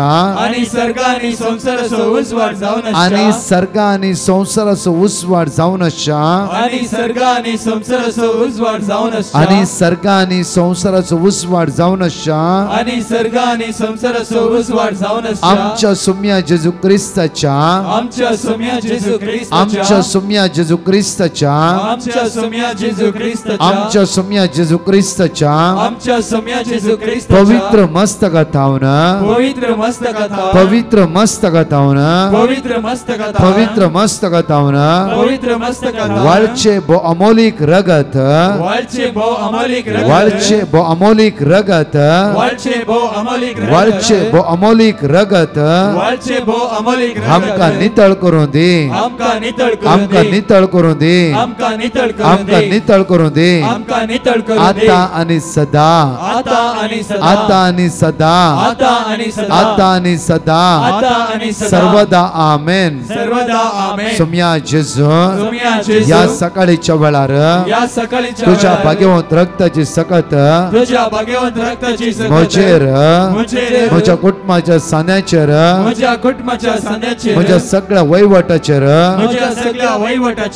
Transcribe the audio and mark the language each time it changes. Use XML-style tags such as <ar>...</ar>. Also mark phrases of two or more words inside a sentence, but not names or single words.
<kok>आणि सर्ग आणि संसाराचा उसवाड जाऊन आणि सर्ग आणि संसाराचा उसवाड जाऊन आशा आणि सर्ग आणि संसाराचा उसवाड जाऊन आणि सर्ग आणि संसाराचा उसवाड जाऊन आशा आणि सर्ग आणि संसाराचा उसवाड जाऊन आमच्या सुम्या जेजू ख्रिस्ताच्या आमच्या सुम्या जेजू ख्रिस्ताच्या आमच्या सुम्या जेजू ख्रिस्ताच्या आमच्या सुम्या जेजू ख्रिस्ताच्या आमच्या सुम्या जेजू ख्रिस्ताच्या आमच्या सुम्या जेजू ख्रिस्ताच्या पवित्र मस्तकातावन पवित्र मस्तकातावन पवित्र मस्तकातावन पवित्र मस्तकातावन पवित्र मस्तकातावन पवित्र मस्तकातावन वाळचे बो अमोलिक रगत वाळचे भो अमोलिक रगत वाळचे बो अमोलिक रगत वाळचे भो अमोलिक रगत वाळचे बो अमोलिक रगत वाळचे भो अमोलिक रगत आमका नितळ करून दे आमका नितळ करून आमका दे नितळ करून दे आमका नितळ करून आमका दे नितळ करून दे आमका नितळ करून दे आता आणि सदा आता आणि सदा आता आणि सदा आता आणि सदा आता आणि सदा आता आणि सदा सर्वदा आमेन सर्वदा आमेन सुम्या जेजू सुम्या जेजू या सकाळीच्या वेळार या सकाळीच्या तुझ्या वेळार भाग्यवंत रक्ताची सकत तुझ्या भाग्यवंत रक्ताची सकत म्हजेर म्हजेर म्हज्या कुटुंबाच्या सान्याचेर म्हज्या कुटुंबाच्या सांध्याचेर म्हज्या सगळ्या वैवटाचेर म्हज्या सगळ्या वैवटाचेर</kok>